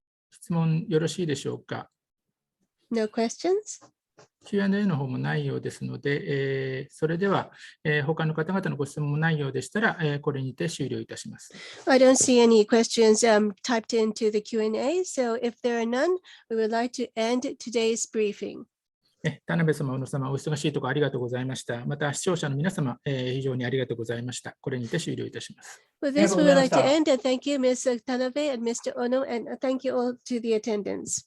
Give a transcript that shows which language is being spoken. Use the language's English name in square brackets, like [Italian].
[Japanese] 質問よろしいでしょうか？ [English] No questions? [Japanese] Q&A の方もないようですので、それでは、他の方々のご質問もないようでしたら、これにて終了いたします。 [English] I don't see any questions typed into the Q&A, so if there are none, we would like to end today's briefing. [Japanese] 田辺様、小野様、お忙しいところありがとうございました。また視聴者の皆様、非常にありがとうございました。これにて終了いたします。 [English] With this, we would like to end, and thank you, Ms. Tanabe and Mr. Ono, and thank you all to the attendants.